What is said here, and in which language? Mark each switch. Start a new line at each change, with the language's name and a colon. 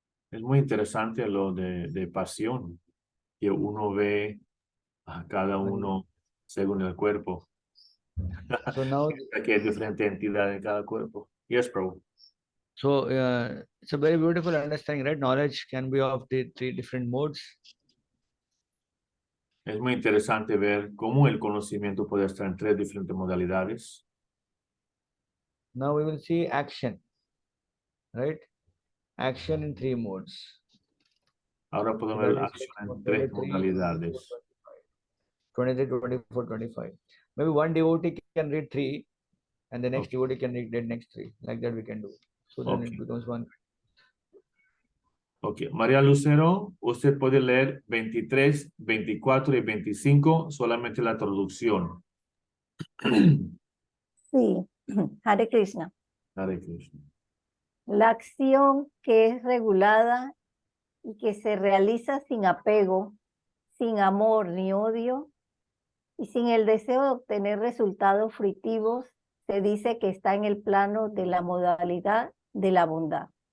Spanish: Es muy interesante lo de pasión, que uno ve a cada uno según el cuerpo.
English: So now,
Spanish: Que es diferente entidad en cada cuerpo.
English: Yes, Prabhu. so it's a very beautiful understanding, right? Knowledge can be of the three different modes.
Spanish: Es muy interesante ver cómo el conocimiento puede estar en 3 diferentes modalidades.
English: Now we will see action, right? Action in 3 modes.
Spanish: Ahora podemos ver la acción en 3 modalidades.
English: 23, 24, 25. Maybe one devotee can read 3 and the next devotee can read the next 3. Like that we can do. So then it becomes one.
Spanish: Ok, María Lucero, usted puede leer 23, 24 y 25, solamente la traducción. Sí, Hare Krishna. Hare Krishna. La acción que es regulada y que se realiza sin apego, sin amor ni odio y sin el deseo de obtener resultados fructivos, se dice que está en el plano de la modalidad de la bondad.